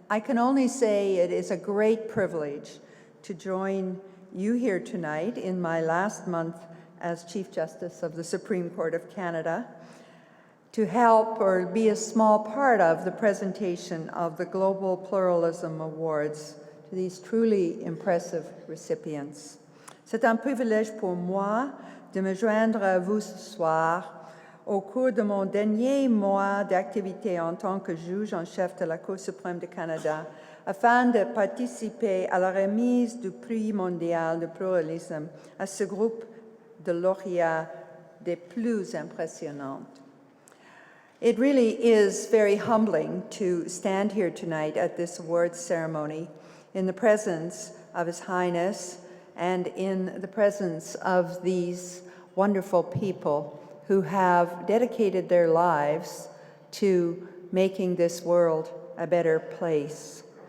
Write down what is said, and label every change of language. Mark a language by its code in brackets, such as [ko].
[en] I can only say it is a great privilege to join you here tonight in my last month as Chief Justice of the Supreme Court of Canada, to help or be a small part of the presentation of the Global Pluralism Awards to these truly impressive recipients. [fr] C'est un privilège pour moi de me joindre à vous ce soir au cours de mon dernier mois d'activité en tant que juge en chef de la Cour suprême du Canada, afin de participer à la remise du prix mondial de pluralisme à ce groupe de lauréats des plus impressionnantes. [en] It really is very humbling to stand here tonight at this awards ceremony in the presence of His Highness and in the presence of these wonderful people who have dedicated their lives to making this world a better place.